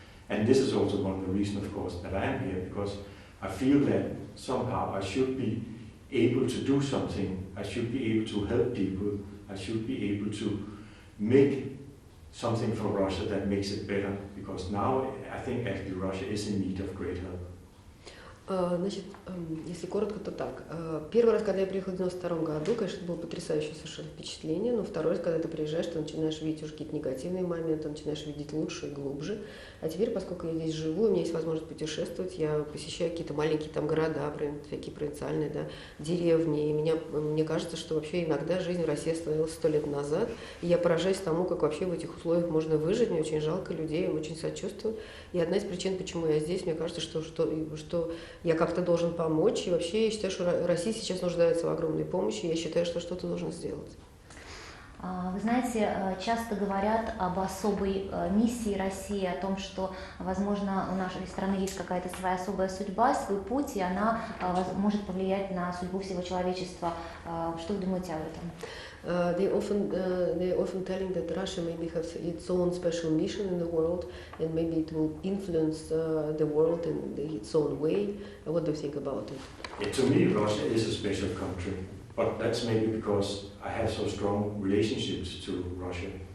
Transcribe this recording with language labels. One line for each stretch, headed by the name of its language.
English: And this is also one of the reasons, of course, that I am here, because I feel that somehow I should be able to do something. I should be able to help people. I should be able to make something for Russia that makes it better, because now I think actually Russia is in need of great help.
Russian: Значит, если коротко, то так. Первый раз, когда я приехала в 92 году, конечно, было потрясающее совершенно впечатление, но второй раз, когда ты приезжаешь, ты начинаешь видеть уже какие-то негативные моменты, начинаешь видеть лучше и глубже. А теперь, поскольку я здесь живу, у меня есть возможность путешествовать, я посещаю какие-то маленькие там города, всякие провинциальные, да, деревни, и мне кажется, что вообще иногда жизнь в России остановилась 100 лет назад, и я поражаюсь тому, как вообще в этих условиях можно выжить. Мне очень жалко людей, им очень сочувствую. И одна из причин, почему я здесь, мне кажется, что я как-то должен помочь, и вообще я считаю, что Россия сейчас нуждается в огромной помощи, и я считаю, что что-то нужно сделать. Вы знаете, часто говорят об особой миссии России, о том, что, возможно, у нашей страны есть какая-то своя особая судьба, свой путь, и она может повлиять на судьбу всего человечества. Что вы думаете об этом?
English: They often telling that Russia maybe has its own special mission in the world, and maybe it will influence the world in its own way. What do you think about it? Yeah, to me, Russia is a special country, but that's maybe because I have so strong relationships to Russia.